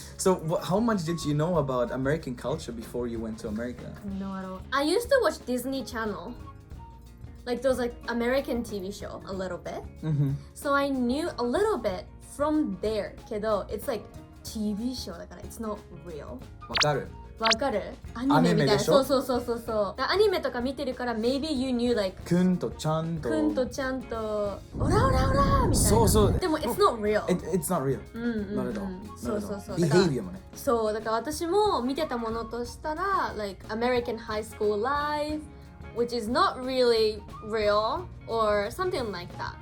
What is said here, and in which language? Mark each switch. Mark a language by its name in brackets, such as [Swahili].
[English] So how much did you know about American culture before you went to America? No, at all. I used to watch Disney Channel, like those like American TV show a little bit. So I knew a little bit from there. [Japanese] けど [English] it's like TV show [Japanese] だから [English] it's not real. [Japanese] わかる？わかる？アニメみたいな。アニメでしょ？そう。アニメとか見てるから [English] maybe you knew like [Japanese] くんとちゃんとオラみたいな。そう。でも [English] it's not real. It's not real. Not at all. [Japanese] そう。 Behavior もね。そう、だから私も見てたものとしたら [English] like American high school life, which is not really real or something like that.